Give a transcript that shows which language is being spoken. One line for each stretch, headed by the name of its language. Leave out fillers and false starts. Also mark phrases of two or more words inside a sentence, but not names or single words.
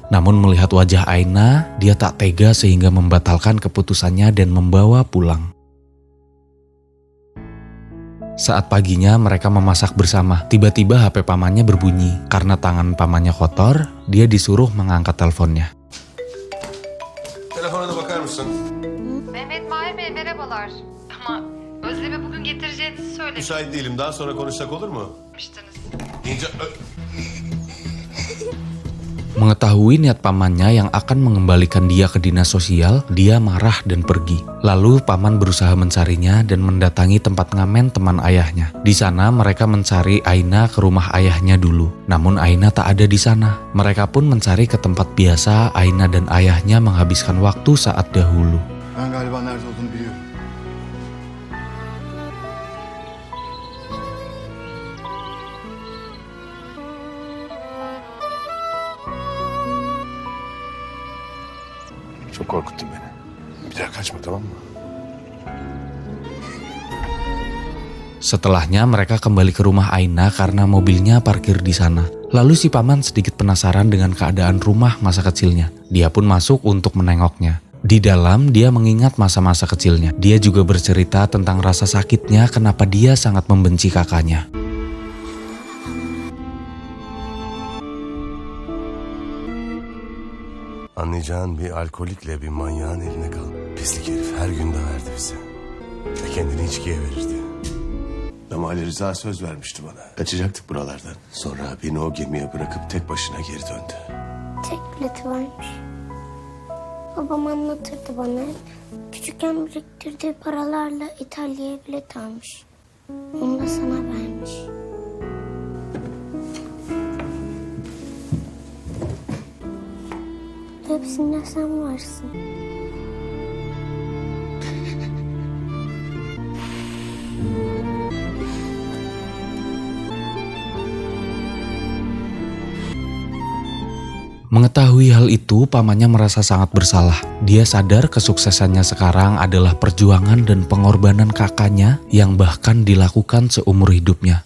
Indonesian: Namun melihat wajah Aina, dia tak tega sehingga membatalkan keputusannya dan membawa pulang. Saat paginya mereka memasak bersama. Tiba-tiba HP pamannya berbunyi. Karena tangan pamannya kotor, dia disuruh mengangkat teleponnya.
Turkish: Telefona da bakar mısın? Mehmet Mahir Bey merhabalar. Ama Özlem'i bugün getireceğinizi söylemiştiniz. Müsait değilim. Daha sonra konuşsak olur mu? İnce...
Indonesian: Mengetahui niat pamannya yang akan mengembalikan dia ke dinas sosial, dia marah dan pergi. Lalu paman berusaha mencarinya dan mendatangi tempat ngamen teman ayahnya. Di sana mereka mencari Aina ke rumah ayahnya dulu. Namun Aina tak ada di sana. Mereka pun mencari ke tempat biasa Aina dan ayahnya menghabiskan waktu saat dahulu.
Turkish: Ben galiba nerede olduğunu biliyorum. Çok korkuttun beni. Bir daha kaçma, tamam mı?
Indonesian: Setelahnya mereka kembali ke rumah Aina karena mobilnya parkir di sana. Lalu si paman sedikit penasaran dengan keadaan rumah masa kecilnya. Dia pun masuk untuk menengoknya. Di dalam dia mengingat masa-masa kecilnya. Dia juga bercerita tentang rasa sakitnya kenapa dia sangat membenci kakaknya.
Turkish: Anlayacağın bir alkolikle bir manyağın eline kal. Pislik herif her gün döverdi bizi. Ve kendini içkiye verirdi. Ama Ali Rıza söz vermişti bana. Kaçacaktık buralardan. Sonra beni o gemiye bırakıp tek başına geri döndü. Tek bileti varmış. Babam anlatırdı bana hep. Küçükken biriktirdiği paralarla İtalya'ya bilet almış. Onu da sana vermiş. Hepsinde sen varsın.
Indonesian: Mengetahui hal itu, pamannya merasa sangat bersalah. Dia sadar kesuksesannya sekarang adalah perjuangan dan pengorbanan kakaknya yang bahkan dilakukan seumur hidupnya.